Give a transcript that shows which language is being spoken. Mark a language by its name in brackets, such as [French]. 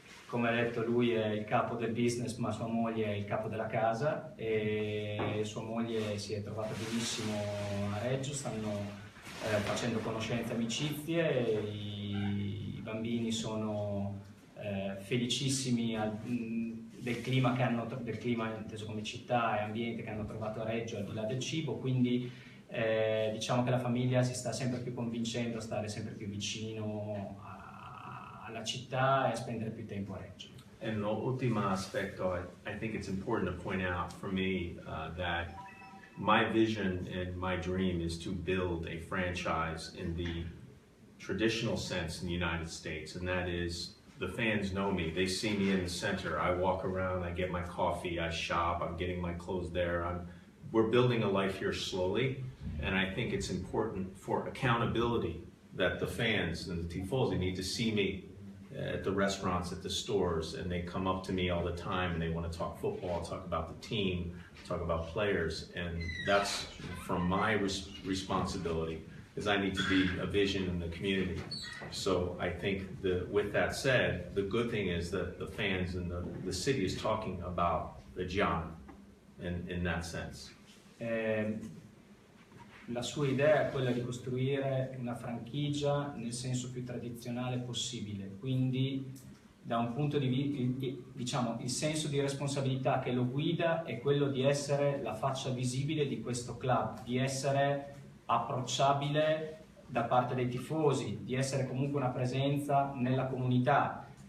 [Italian] Come ha detto, lui è il capo del business, ma sua moglie è il capo della casa, e sua moglie si è trovata benissimo a Reggio, stanno facendo conoscenze e amicizie, i bambini sono felicissimi del clima inteso come città e ambiente che hanno trovato a Reggio, al di là del cibo, quindi diciamo che la famiglia si sta sempre più convincendo a stare sempre più vicino alla città e a spendere più tempo a Reggio. [English] And [Italian] l'ultimo aspetto, [English] I think it's important to point out for me that my vision and my dream is to build a franchise in the traditional sense in the United States, and that is, the fans know me. They see me in the center. I walk around, I get my coffee, I shop, I'm getting my clothes there. We're building a life here slowly, and I think it's important for accountability that the fans and the tifosi need to see me at the restaurants, at the stores, and they come up to me all the time and they want to talk football, talk about the team, talk about players, and that's from my responsibility, is I need to be a vision in the community. So I think with that said, the good thing is that the fans and the city is talking about Reggiana in that sense. [Italian] La sua idea è quella di costruire una franchigia nel senso più tradizionale possibile, quindi da un punto di vista, diciamo, il senso di responsabilità che lo guida è quello di essere la faccia visibile di questo club, di essere approcciabile da parte dei tifosi, di essere comunque una presenza nella comunità.